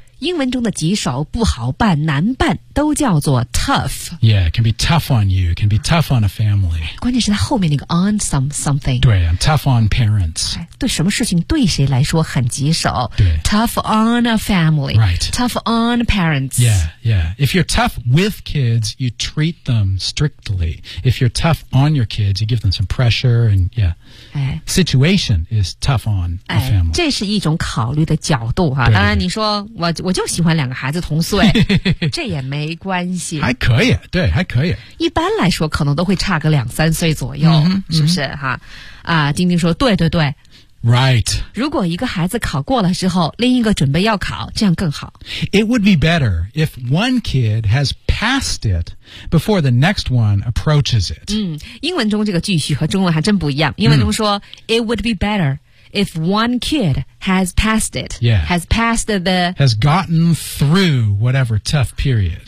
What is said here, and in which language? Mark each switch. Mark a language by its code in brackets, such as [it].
[zh] 英文中的棘手、不好办、难办都叫做 tough。 [en] Yeah, it can be tough on you. It can be tough on a family. [zh] 关键是它后面那个 on something. [en] 对 ，I'm tough on parents. [zh] 对什么事情对谁来说很棘手？对 [en] ，tough on a family. Right. Tough on parents. Yeah, yeah. If you're tough with kids, you treat them strictly. If you're tough on your kids, you give them some pressure and yeah. Situation is tough on a family. [zh] 这是一种考虑的角度哈。当然你说我就喜欢两个孩子同岁这也没关系还可以对还可以一般来说可能都会差个两三岁左右、嗯、是不是、嗯、哈啊丁丁说对对对 [en] Right [zh] 如果一个孩子考过了之后另一个准备要考这样更好 [en] It would be better if one kid has passed it before the next one approaches it、 [zh] 嗯、英文中这个句序和中文还真不一样英文中说、嗯、 [en] It would be betterIf one kid has passed it,、 yeah. has passed the... Has gotten through whatever tough period.、